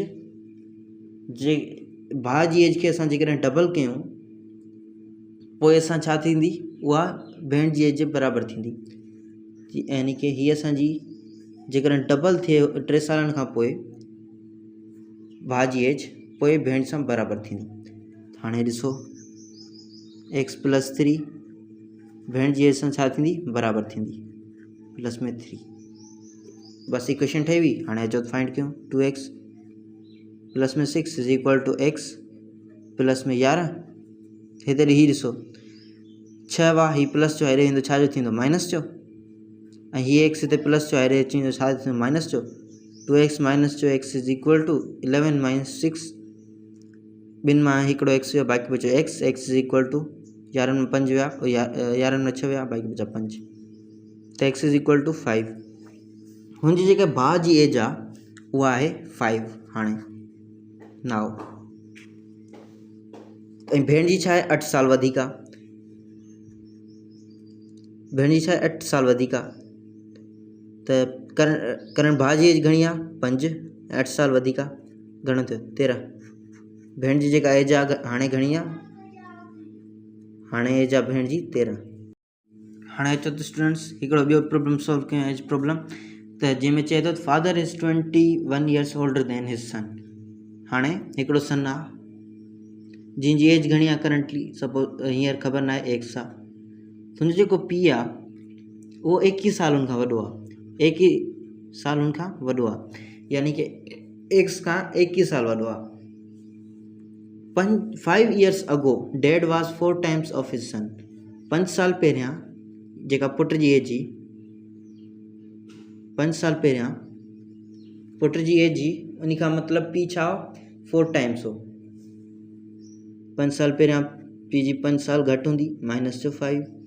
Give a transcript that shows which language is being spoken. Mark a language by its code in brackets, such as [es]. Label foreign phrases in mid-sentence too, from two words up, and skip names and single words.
[sd] एज खे असां जेकॾहिं डबल कयूं पोइ असां छा थींदी, उहा भेण जी एज जे बराबरि थींदी, यानी कि हीअ असांजी जेकॾहिं डबल थिए 3 सालनि खां पोइ भाउ जी एज पोइ भेण सां बराबरि थींदी। हाणे ॾिसो x प्लस 3 भेण जी एज सां छा थींदी, बराबरि थींदी, प्लस में 3, बसि इक्वेशन ठही वई। हाणे अचो फाइंड कयूं, [en] 2x plus में 6 is equal to x plus में 11, [sd] हिते ही ॾिसो 6 आहे, ही प्लस जो हेॾे ईंदो, छा जो थींदो, माइनस जो, ऐं हीअ x हिते प्लस जो हेॾे अची वेंदो, छा थींदो, माइनस जो। [en] 2x minus जो x is equal to 11 minus 6, [sd] ॿिनि मां हिकिड़ो x वियो, बाक़ी बचो x [en] is equal to [sd] 11 में 5 विया, 11 में 6 विया, बाक़ी बचा 5, त x [en] is equal to [sd] 5। हुनजी जेका भाउ जी एज आहे उहा आहे 5। हाणे नाउ ऐं भेण जी छा आहे, 8 साल वधीक आहे, भेण जी छा आहे 8 साल वधीक आहे, त करण भाउ जी एज घणी आहे, 5, 8 साल वधीक आहे, घणो थियो 13। भेण जी जेका एज आहे हाणे घणी आहे, हाणे एज आहे भेण जी 13। हाणे अचो त स्टूडेंट्स हिकिड़ो ॿियो [en] problem solve [sd] कयूं, [en] age problem, [sd] त जंहिंमें चए थो [en] father is 21 years older than his son. [sd] हाणे हिकिड़ो सन आहे जंहिंजी एज घणी आहे [en] currently, suppose [sd] हींअर ख़बर न आहे x आहे, तुंहिंजो जेको पीउ आहे उहो 21 सालनि खां वॾो आहे, साल उनखां वॾो आहे, यानी कि एक्स खां 21 साल वॾो आहे। [en] 5 years ago dad was 4 times of his son. [sd] 5 साल पहिरियां जेका पुट जी एज जी 5 साल पहिरियां पुट जी एज जी उन खां मतिलबु पी छा [en] 4 times [sd] हो। 5 साल पहिरियां पी जी 5 साल घटि हूंदी माइनस जो 5।